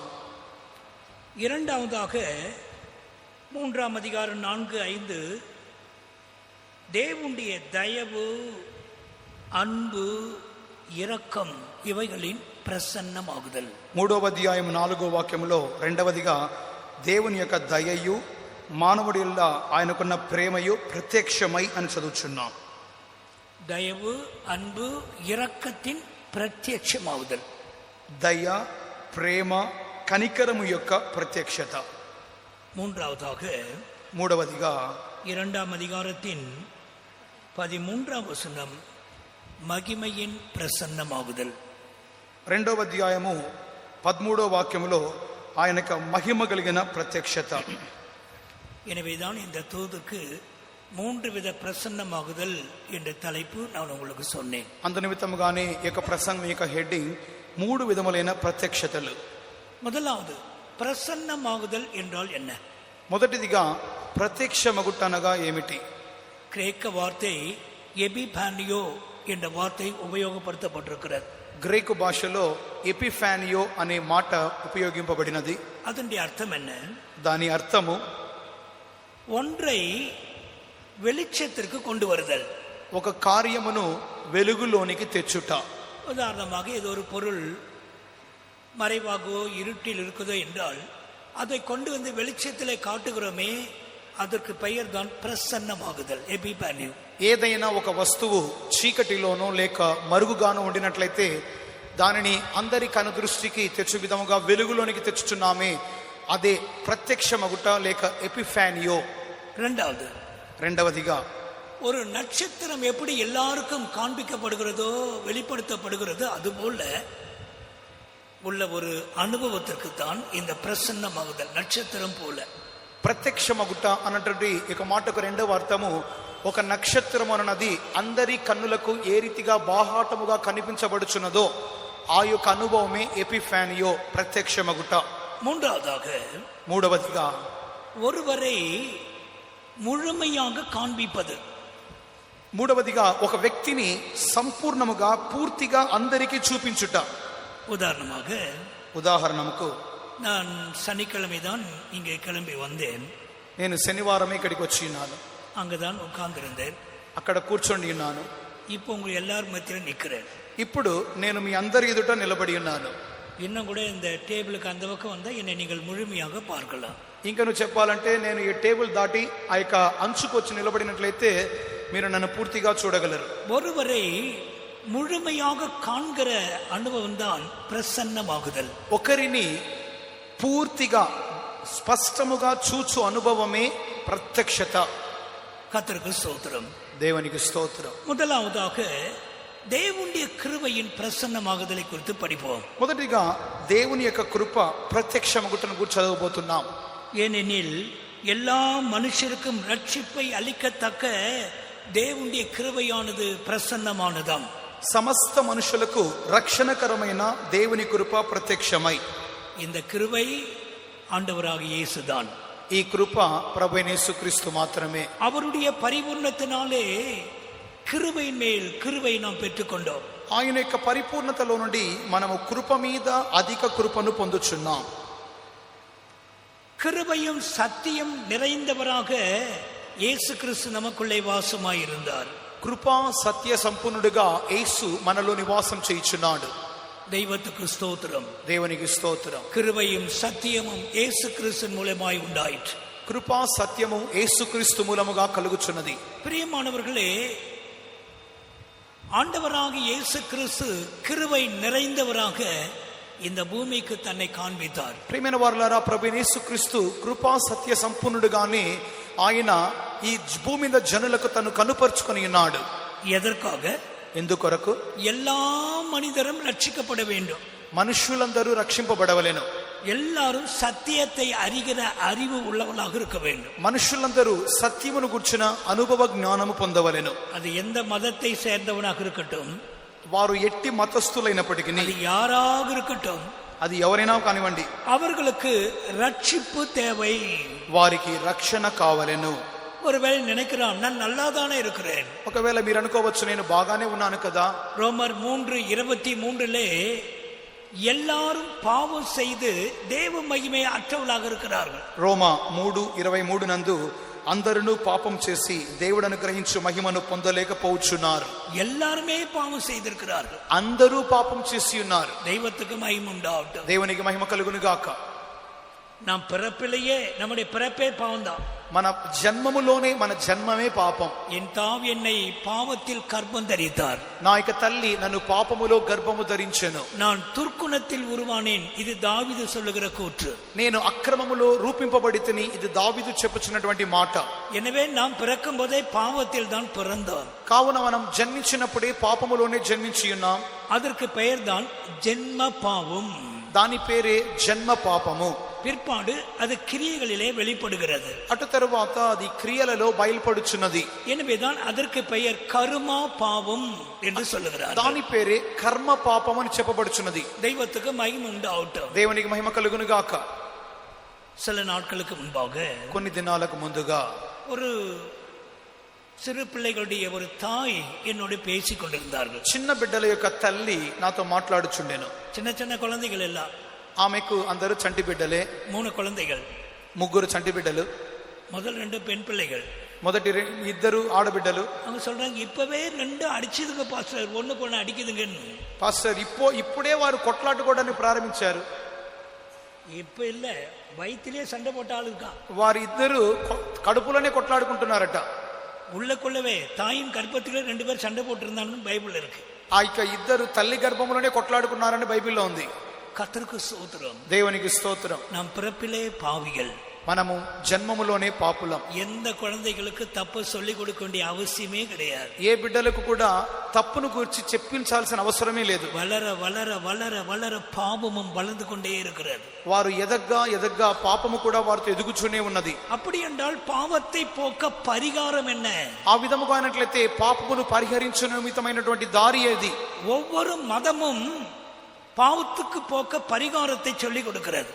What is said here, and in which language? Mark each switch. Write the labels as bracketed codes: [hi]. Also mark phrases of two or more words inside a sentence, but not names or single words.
[ta] இரண்டாவதாக 3ஆம் அதிகாரம் 4, 5 தேவனுடைய தயவு, அன்பு, இரக்கம் இவைகளின் பிரசன்னமாகுதல். [te] 3వ అధ్యాయం 4వ వాక్యములో రెండవదిగా దేవుని యొక్క దయయు మానవుడి వల్ల ఆయనకున్న ప్రేమయు ప్రత్యక్షమై అని చదువుచున్నాం. [ta] தயவு, அன்பு, இரக்கத்தின் பிரத்யட்சமாகுதல். [te] దయ, ప్రేమ, కనికరము యొక్క ప్రత్యక్షత. [ta] மூன்றாவதாக [te] మూడవదిగా [ta] 2ஆம் அதிகாரத்தின் 13ஆம் வசனம் மகிமையின் பிரசன்னமாகுதல். [te] 2వ అధ్యాయము 13వ వాక్యములో ఆయనకు మహిమ కలిగిన ప్రత్యక్షత. [ta] எனவேதான் இந்த தூதுக்கு 3 வித பிரசன்னமாகுதல் என்ற தலைப்பு நான் உங்களுக்கு சொன்னேன். [te] అందు నిమిత్తముగానే ఈ యొక్క ప్రసంగం యొక్క హెడ్డింగ్ 3 విధములైన ప్రత్యక్షతలు. [ta] முதலாவது பிரசன்னமாகுதல் என்றால் என்ன? [te] మొదటిదిగా ప్రత్యక్షమగుటనగా ఏమిటి? [ta] கிரேக்க வார்த்தை எபிபானியோ என்ற வார்த்தை உபயோகப்படுத்தப்பட்டிருக்கிறது. [te] గ్రీకు భాషలో ఎపిఫానియో అనే మాట ఉపయోగింపబడినది. [ta] அதனுடைய அர்த்தம் என்ன? [te] దాని అర్థము [ta] ஒன்றை வெளிச்சத்திற்கு கொண்டு வருதல், [te] ఒక కార్యమును వెలుగులోనికి తెచ్చుట. [ta] உதாரணமாக ஏதோ ஒரு பொருள் மறைவாகவோ இருட்டில் இருக்குதோ என்றால் அதை கொண்டு வந்து வெளிச்சத்திலே காட்டுகிறோமே, அதற்கு பெயர் தான் பிரசன்னமாகுதல், எபிபானியா. [te] ఏదైనా ఒక వస్తువు చీకటిలోనో లేక మరుగుగానో ఉండినట్లయితే దానిని అందరి కనుదృష్టికి తెచ్చు విధముగా వెలుగులోనికి తెచ్చుచున్నామే, అదే ప్రత్యక్షమగుట లేక ఎపిఫానియో. రెండవదిగా [ta] ஒரு நட்சத்திரம் எப்படி எல்லாருக்கும் காண்பிக்கப்படுகிறதோ வெளிப்படுத்தப்படுகிறதோ அதுபோல உள்ள ஒரு அனுபவத்திற்கு தான் இந்த பிரசன்னமாகுதல், நட்சத்திரம் போல. [te] ప్రత్యక్షమగుట అన్నటువంటి ఇక మాటకు రెండవ అర్థము, ఒక నక్షత్రం అన్నది అందరి కన్నులకు ఏ రీతిగా బాహాటముగా కనిపించబడుచున్నదో ఆ యొక్క అనుభవమే ఎపిఫానియో, ప్రత్యక్షమగుట. మూడవదిగా [ta] ஒருவரை முழுமையாக காண்பிப்பது. [te] మూడవదిగా ఒక వ్యక్తిని సంపూర్ణముగా పూర్తిగా అందరికీ చూపించుట. ఉదాహరణకు [ta] நான் சனிக்கிழமை தான் இங்கே கிளம்பி வந்தேன். [te] నేను శనివారమే ఇక్కడికి వచ్చి ఉన్నాను. [ta] அங்கதான் உட்கார்ந்திருந்தேன். [te] అక్కడ కూర్చొని ఉన్నాను. [ta] இப்போ உங்க எல்லாரும் மத்தியில நிக்கிறேன். [te] ఇప్పుడు నేను మీ అందరి ఎదుట నిలబడి ఉన్నాను. [ta] இன்னும் கூட இந்த டேபிளுக்கு அந்த பக்கம் வந்தா என்னை நீங்கள் முழுமையாக பார்க்கலாம். [te] ఇంకా నువ్వు చెప్పాలంటే నేను ఈ టేబుల్ దాటి ఆ యొక్క అంచుకు వచ్చి నిలబడినట్లయితే మీరు నన్ను పూర్తిగా చూడగలరు. [ta] ஒருவரை முழுமையாக காண்கிற அனுபவம் தான் ప్రసన్నమాగుదల్. [te] ఒకరిని పూర్తిగా స్పష్టముగా చూచు అనుభవమే ప్రత్యక్షత. [ta] கர்த்தருக்கு ஸ்தோத்திரம். [te] దేవునికి స్తోత్రం. [ta] முதலாவதாக தேவனுடைய கிருபையின் பிரசன்னமாகுதலை குறித்து படிப்போம். [te] మొదటిగా దేవుని యొక్క కృప ప్రత్యక్షమగుటను గురించి చదవబోతున్నాం. [ta] ஏனெனில் எல்லா மனுஷருக்கும் ரட்சிப்பை அளிக்கத்தக்க தேவனுடைய கிருபையானது பிரசன்னமானதாம். [te] సమస్త మనుషులకు రక్షణకరమైన దేవుని కృప ప్రత్యక్షమై, [ta] இந்த கிருபை ஆண்டவராகிய இயேசுதான். [te] ఈ కృప ప్రభువైన యేసుక్రీస్తు మాత్రమే. [ta] அவருடைய பரிபூர்ணத்தினாலே கிருபையின் மேல் கிருபை நாம் பெற்றுக்கொண்டோம். [te] ఆయన యొక్క పరిపూర్ణతలో నుండి మనము కృప మీద అధిక కృపను పొందుచున్నాం. [ta] கிருபையும் சத்தியம் நிறைந்தவராக இயேசு கிறிஸ்து நமக்குள்ளே வாசமாயிருந்தார். [te] కృపా సత్య సంపూర్ణుడిగా యేసు మనలో నివాసం చేయుచున్నాడు. [ta] தெய்வத்துக்கு ஸ்தோத்திரம். [te] దేవునికి స్తోత్రం. [ta] கிருபையும் சத்தியமும் இயேசு கிறிஸ்து மூலமாய் உண்டாயிற்று. [te] కృపా సత్యము యేసుక్రీస్తు మూలముగా కలుగుచున్నది. [ta] பிரியமானவர்களே, ஆண்டவராகிய இயேசு கிறிஸ்து கிருபை நிறைந்தவராக இந்த பூமிக்கு தன்னை காண்பித்தார். [te] ప్రియమైన వారలారా, ప్రభువైన యేసుక్రీస్తు కృపా సత్య సంపూర్ణుడుగానే ఆయన ఈ భూమి మీద జనులకు తను కనుపరుచుకొని ఉన్నాడు. [ta] ఎదర్కాగ [te] ఎందుకొరకు? [ta] எல்லா மனிதரும் ரட்சிக்கப்பட வேண்டும். [te] మనుషులందరూ రక్షింపబడవలెను. [ta] எல்லாரும் సత్యத்தை அறிகிற அறிவு உள்ளவர்களாக இருக்க வேண்டும். [te] మనుషులందరూ సత్యమును గుర్చిన అనుభవ జ్ఞానము పొందవలెను. [ta] அது எந்த மதத்தை சேர்ந்தவனாக இருக்கட்டும், [te] వారు ఎట్టి మతస్థులైనప్పటికీ, [ta] அது யாராக இருக்கட்டும், [te] అది ఎవరైనా కానివ్వండి, [ta] அவர்களுக்கு ரட்சிப்பு தேவை. [te] వారికి రక్షణ కావలెను. [ta] ஒருவேளை நினைக்கிறான், நான் நல்லாதானே இருக்கிறேன். [te] ఒకవేళ మీరు అనుకోవచ్చు, నేను బాగానే ఉన్నాను కదా. [ta] ரோமர் 3:23 எல்லாரும் பாவம் செய்து தேவ மகிமை அற்றவர்களாக இருக்கிறார்கள். [te] రోమా 3:23 నందు అందరూ పాపం చేసి దేవుడు అనుగ్రహించు మహిమను పొందలేకపోవచ్చున్నారు. [ta] எல்லாருமே பாவம் செய்திருக்கிறார்கள். [te] అందరూ పాపం చేసి ఉన్నారు. [ta] தெய்வத்துக்கு மகிமை உண்டாகட்டும். [te] దేవునికి మహిమ కలుగును గాక. [ta] நாம் பிறப்பிலேயே நம்முடைய பிறப்பே பாவம்தான். [te] మన జన్మములోనే మన జన్మమే పాపం. [ta] என் தாய் என்னை பாவத்தில் கர்ப்பம் தரித்தார். [te] నా యొక్క తల్లి నన్ను పాపములో గర్భము ధరించెను. [ta] நான் துர்க்குணத்தில் உருவானேன். இது தாவீது சொல்லுகிற கூற்று. [te] నేను అక్రమములో రూపింపబడితిని. ఇది దావీదు చెప్పుచున్నటువంటి మాట. [ta] எனவே நாம் பிறக்கும் போதே பாவத்தில் தான் பிறந்தோம். [te] కావున మనం జన్మించినప్పుడే పాపములోనే జన్మించి ఉన్నాం. [ta] அதற்கு பெயர் தான் ஜென்ம பாவம். [te] దాని పేరే జన్మ పాపము. [ta] பிற்பாடு அது கிரியைகளிலே வெளிப்படுகிறது. [te] అటు తరువాత అది క్రియలలో బయలుపడుచున్నది. [ta] எனவேதான் அதற்கு பெயர் கர்மா பாவம் என்று சொல்லுகிறார். [te] దాని పేరే కర్మ పాపం అని చెప్పబడుచున్నది. [ta] தெய்வத்துக்கு மகிமை உண்டாகட்டும். [te] దేవునికి మహిమ కలుగును గాక. [ta] சில நாட்களுக்கு முன்பாக, [te] కొన్ని దినాలకు ముందుగా, [ta] ஒரு சிறு பிள்ளைகளுடைய ஒரு தாய் என்னோடு பேசிக் கொண்டிருந்தார்கள். [te] చిన్న బిడ్డల యొక్క తల్లి నాతో మాట్లాడుచుండెను. [ta] சின்ன சின்ன குழந்தைகள் எல்லாம். [te] ఆమెకు అందరూ చంటి బిడ్డలే. [ta] 3 குழந்தைகள். [te] 3 చంటి బిడ్డలు. [ta] முதல் 2 பெண் பிள்ளைகள். [te] మొదటి ఇద్దరు ఆడబిడ్డలు. [ta] அவங்க சொல்றாங்க இப்பவே 2 அடிச்சதுங்க பாஸ்டர், ஒண்ணுக்கு ஒண்ணு அடிக்குதுங்கன்னு. [te] పాస్టర్ ఇప్పుడే వారు కొట్లాడుకోవడానికి ప్రారంభించారు. [ta] இப்ப இல்ல, வயிற்றிலே சண்டை போட்ட ஆளுக்கா. [te] వారి ఇద్దరు కడుపులోనే కొట్లాడుకుంటున్నారట. [ta] உள்ளக்குள்ளவே தாயின் கர்ப்பத்திலே 2 பேர் சண்டை போட்டு இருந்தாங்கன்னு பைபிள் இருக்கு. [te] ఆ ఇద్దరు తల్లి గర్భంలోనే కొట్లాడుకున్నారని బైబిల్లో ఉంది. [ta] கர்த்தருக்கு ஸ்தோத்திரம். [te] దేవునికి స్తోత్రం. [ta] நாம் பிறப்பிலே பாவிகள், [te] మనము జన్మములోనే పాపులం. [ta] எந்த குழந்தைகளுக்கு தப்பு சொல்லிக் கொடுக்க வேண்டிய அவசியமே கிடையாது. [te] ఏ బిడ్డలకు కూడా తప్పును గురించి చెప్పించాల్సిన అవసరమే లేదు. [ta] வளர வளர வளர வளர பாவமும் வளர்ந்து கொண்டே இருக்கிறது. [te] వారు ఎదగ్గా పాపము కూడా వారితో ఎదుగుచూనే ఉన్నది. [ta] அப்படி என்றால் பாவத்தை போக்க பரிகாரம் என்ன? [te] ఆ విధముగా అయినట్లయితే పాపమును పరిహరించు నిమిత్తమైనటువంటి దారి ఏది? [ta] ஒவ்வொரு மதமும் பாவத்துக்கு போக்க பரிகாரத்தை சொல்லிக் கொடுக்கிறது.